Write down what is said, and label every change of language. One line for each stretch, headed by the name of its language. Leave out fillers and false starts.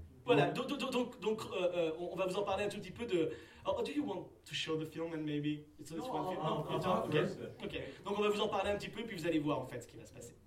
French: Voilà, donc, on va vous en parler un tout petit peu de...
English: Oh, do you want to show the film and maybe... It's no, one film? I'll okay. Okay.
French: Donc on va vous en parler un petit peu, puis vous allez voir en fait ce qui va se passer.